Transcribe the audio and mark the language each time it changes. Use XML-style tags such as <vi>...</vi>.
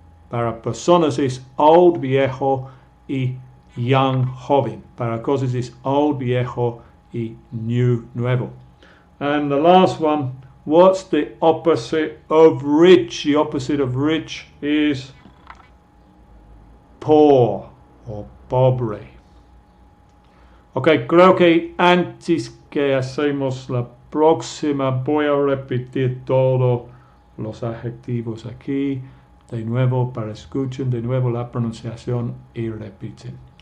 <es>Para personas es old, viejo, y young, joven. Para cosas es old, viejo, y new, nuevo.</es> <en>And the last one, what's the opposite of rich? The opposite of rich is poor o pobre.</en> <es>Ok, creo que antes que hacemos la próxima voy a repetir todos los adjetivos aquí. De nuevo, para escuchen de nuevo la pronunciación y repiten.</es>